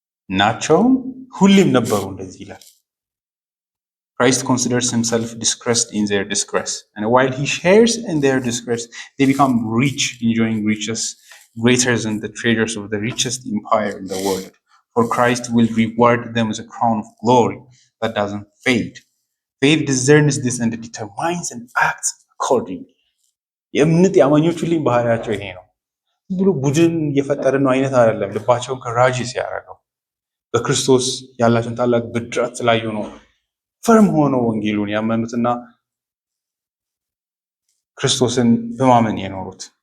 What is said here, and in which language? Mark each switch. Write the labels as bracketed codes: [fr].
[am] ናቸውም ሁሌም ነበሩ እንደዚህ ይላል። [en] Christ considers himself disgraced in their disgrace, and while he shares in their disgrace, they become rich, enjoying riches greater than the treasures of the richest empire in the world. For Christ will reward them with a crown of glory that doesn't fade. Faith discerns this and determines and acts accordingly. [am] የእምነት የአማኞቹ ልኝ ባህሪያቸው ይሄ ነው። ብሎ ቡድን እየፈጠረ ነው አይነት አይደለም። ልባቸውን ከራጅ ሲያደርገው በክርስቶስ ያላቸውን ታላቅ ብድራት ስላዩ ነው ፈርም ሆነው ወንጌሉን ያመኑትና ክርስቶስን በማመን የኖሩት።